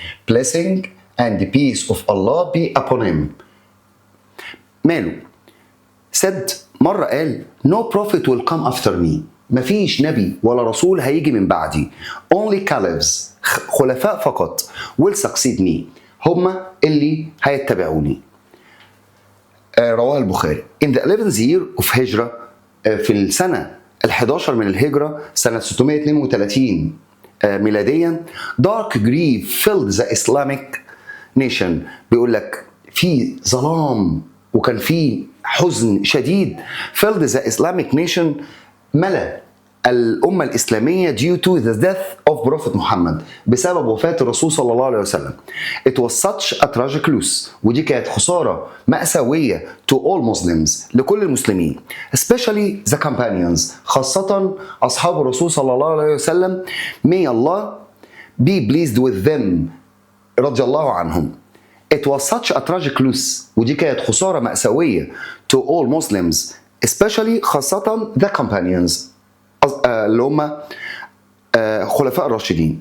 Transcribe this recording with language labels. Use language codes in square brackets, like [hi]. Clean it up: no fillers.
[en] blessing and peace of Allah be upon him. [ar] ماله؟ [en] said [ar] مرة قال [en] no prophet will come after me، [ar] مفيش نبي ولا رسول هيجي من بعدي. [en] only caliphs [ar] خلفاء فقط [en] will succeed me، [ar] هما اللي هيتبعوني. رواه البخاري. [en] in the 11th year of هجرة، [ar] في السنة ال11 من الهجرة سنة 632 ميلاديا، [en] dark grief filled the Islamic nation. [ar] بيقول لك في ظلام وكان في حزن شديد [en] filled the Islamic nation، [ar] ملأ الأمة الإسلامية [en] due to the death of Prophet [ar] محمد، بسبب وفاة الرسول صلى الله عليه وسلم. [en] It was such a tragic loss، [ar] ودي كانت خسارة مأساوية [en] to all Muslims، [ar] لكل المسلمين، [en] especially the companions، [ar] خاصة أصحاب الرسول صلى الله عليه وسلم. [en] May Allah be pleased with them، [ar] رضي الله عنهم. [en] It was such a tragic loss، [ar] ودي كانت خسارة مأساوية [en] to all Muslims especially خاصة the companions، [ar] اللي هم خلفاء الراشدين.